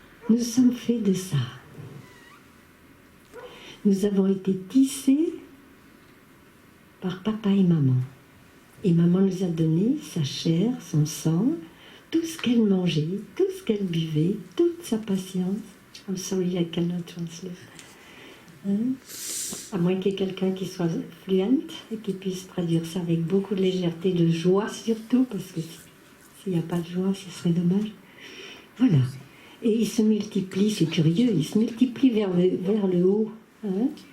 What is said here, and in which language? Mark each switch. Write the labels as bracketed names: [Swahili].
[French] Nous sommes faits de ça. Nous avons été tissés par papa et maman. Et maman nous a donné sa chair, son sang, tout ce qu'elle mangeait, tout ce qu'elle buvait, toute sa patience. [English] I'm sorry, I cannot translate. [French] Hein? À moins qu'il y ait quelqu'un qui soit fluent et qui puisse traduire ça avec beaucoup de légèreté, de joie surtout, parce que s'il n'y a pas de joie, ce serait dommage. Voilà. Et il se multiplie, c'est curieux, il se multiplie vers le haut. Hein?